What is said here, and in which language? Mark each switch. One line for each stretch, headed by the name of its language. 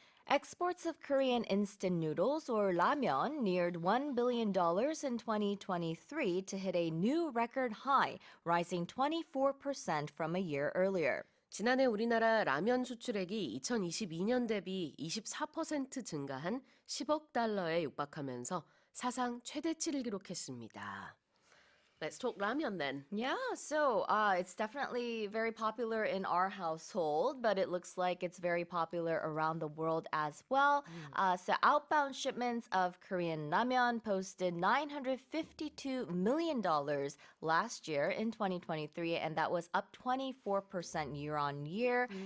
English: Exports of Korean instant noodles or ramen neared $1 billion in 2023 to hit a new record high, rising 24% from a year earlier.
Korean: 지난해 우리나라 라면 수출액이 2022년 대비 24% 증가한 10억 달러에 육박하면서 사상 최대치를 기록했습니다.
English: Let's talk ramen then. Yeah, so it's definitely very popular in our household, but it looks like it's very popular around the world as well. So outbound shipments of Korean ramen posted $952 million last year in 2023, and that was up 24% year on year.